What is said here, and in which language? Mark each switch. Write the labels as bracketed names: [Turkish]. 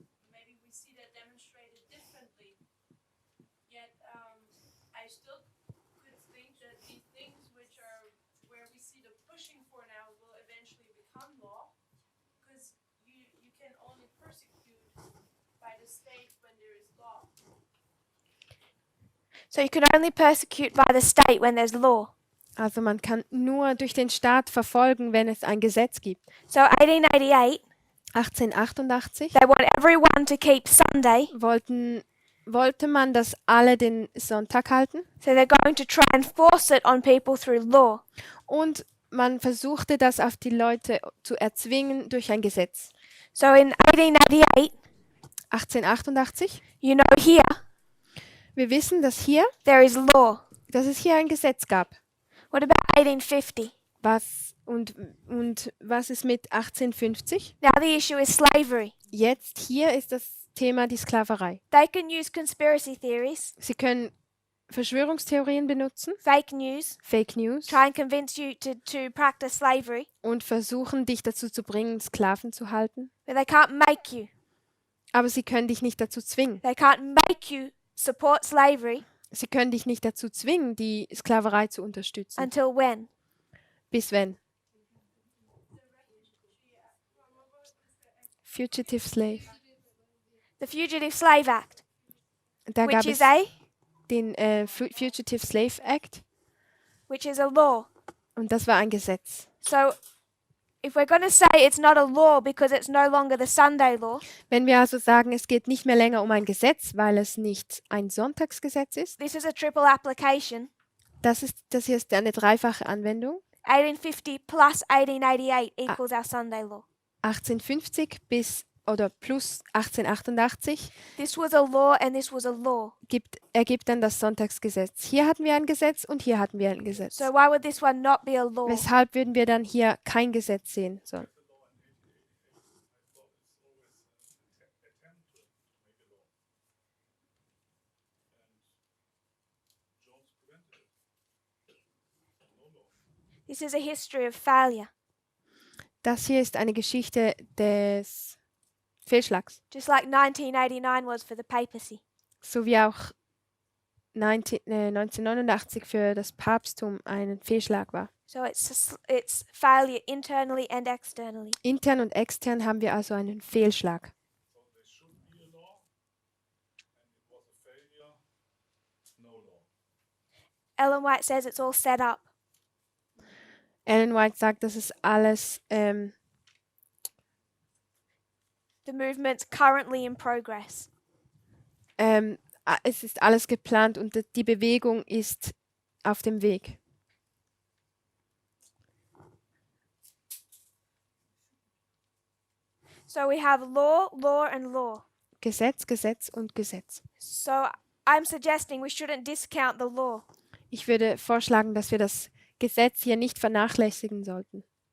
[English] Maybe we see that demonstrated differently. Yet I still could think that the things which are where we see the pushing for now will eventually become law, because you can only persecute by the state when there is law. So you can only persecute by the state when there's law. [German] Also man kann nur durch den Staat verfolgen, wenn es ein Gesetz gibt. [English] So 1888, [German] 1888 [English] they want everyone to keep Sunday. [German] wollte man, dass alle den Sonntag halten [English] So they're going to try and force it on people through law. [German] und man versuchte das auf die Leute zu erzwingen durch ein Gesetz. [English] So in 1888, [German] 1888, [English] you know here, [German] wir wissen, dass es hier ein Gesetz gab. [English] What about 1850? [German] Was ist mit 1850? [English] Now the issue is slavery. [German] Jetzt hier ist das Thema die Sklaverei. [English] They can use conspiracy theories [German] Sie können Verschwörungstheorien benutzen, [English] fake news, [German] Fake News [English] try and convince you to practice slavery, [German] und versuchen, dich dazu zu bringen, Sklaven zu halten. [English] but they can't make you. [German] Aber sie können dich nicht dazu zwingen. [English] They can't make you support slavery [German] Sie können dich nicht dazu zwingen, die Sklaverei zu unterstützen. [English] until when? [German] Bis wenn? [English] Fugitive Slave. The Fugitive Slave Act, [German] Da gab [English] which [German] es [English] is a [German] den Fugitive Slave Act [English] law. [German] und das war ein Gesetz. [English] So if we're going to say it's not a law because it's no longer the Sunday law, [German] Wenn wir also sagen, es geht nicht mehr länger um ein Gesetz, weil es nicht ein Sonntagsgesetz ist, [English] this is a triple application. [German] das hier ist eine dreifache Anwendung. [English] 1850 plus 1888 equals our Sunday law. [German] 1850 bis oder plus 1888 [English] This was a law and this was a law. [German] ergibt dann das Sonntagsgesetz. Hier hatten wir ein Gesetz und hier hatten wir ein Gesetz. [English] So why would this one not be a law? [German] Weshalb würden wir dann hier kein Gesetz sehen sollen? [English] This is a history of failure. [German] Das hier ist eine Geschichte des Fehlschlags, [English] Just like 1989 was for the papacy. [German] so wie auch 1989 für das Papsttum ein Fehlschlag war. [English] So it's failure internally and externally. [German] Intern und extern haben wir also einen Fehlschlag. [English] So there should be a law, and it was a failure, no law. Ellen White says it's all set up. [German] Ellen White sagt, das ist alles [English] The movement's currently in progress. [German] es ist alles geplant und die Bewegung ist auf dem Weg. [English] So we have law, law, and law. [German] Gesetz, Gesetz und Gesetz. [English] So I'm suggesting we shouldn't discount the law. [German] Ich würde vorschlagen, dass wir das Gesetz hier nicht vernachlässigen sollten.